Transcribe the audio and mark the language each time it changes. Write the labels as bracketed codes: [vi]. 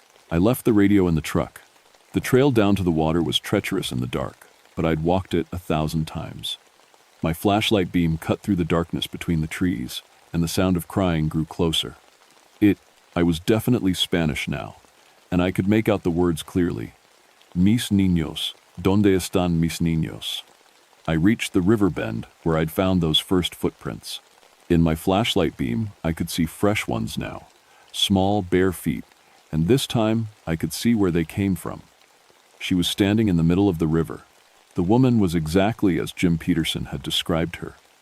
[en] I left the radio in the truck. The trail down to the water was treacherous in the dark, but I'd walked it 1,000 times. My flashlight beam cut through the darkness between the trees, and the sound of crying grew closer. I was definitely Spanish now, and I could make out the words clearly. [es] Mis niños, ¿dónde están mis niños? [en] I reached the river bend where I'd found those first footprints. In my flashlight beam, I could see fresh ones now, small, bare feet, and this time I could see where they came from. She was standing in the middle of the river. The woman was exactly as Jim Peterson had described her.